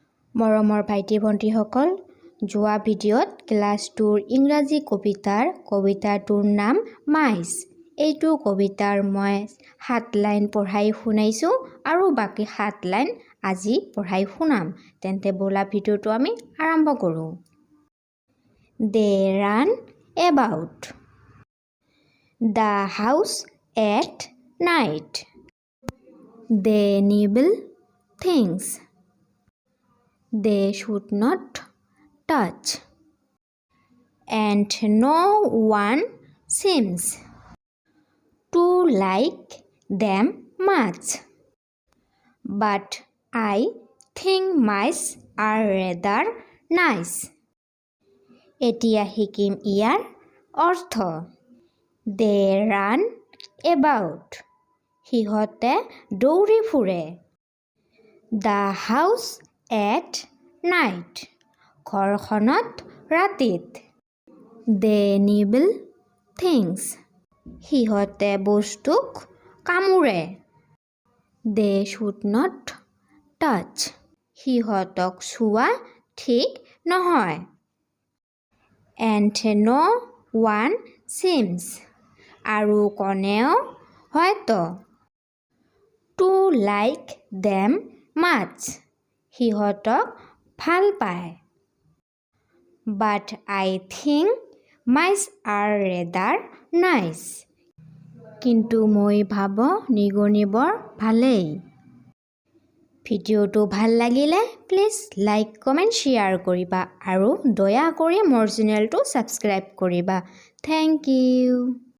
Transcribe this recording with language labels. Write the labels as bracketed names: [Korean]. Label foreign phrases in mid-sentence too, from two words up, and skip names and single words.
[Assamese] মৰমৰ ভাইটি ভণ্টিসকল, যোৱা ভিডিঅ'ত ক্লাছ 2ৰ ইংৰাজী কবিতাটোৰ নাম মাইছ। এইটো কবিতাৰ মই 7 লাইন পঢ়াই শুনাইছোঁ আৰু বাকী 7 লাইন আজি পঢ়াই শুনাম। তেন্তে বলা ভিডিঅ'টো আমি আৰম্ভ কৰোঁ। [English] They run about the house at night. They nibble things they should not touch, and no one seems to like them much. But I think mice are rather nice. [Assamese] এতিয়া শিকিম ইয়াৰ অৰ্থ। [English] They run about, [Assamese] সিহঁতে দৌৰি ফুৰে। [English] The house at night, [Assamese] ঘৰখনত ৰাতিত। [English] They nibble things, [Assamese] সিহঁতে বস্তুক কামুৰে। [English] They should not touch, [Assamese] সিহঁতক চুৱা ঠিক নহয়। [English] And no one seems, [Assamese] আৰু কোনেও হয়তো [English] to like them much, [Assamese] সিহঁতক ভাল পায়। [English] But I think mice are rather nice, [Assamese] কিন্তু মই ভাবোঁ নিগনি বৰ ভালেই। ভিডিঅ'টো ভাল লাগিলে প্লিজ [English] like comment share [Assamese] কৰিবা আৰু দয়া কৰি মোৰ চেনেলটো ছাবস্ক্ৰাইব কৰিবা। [English] thank you.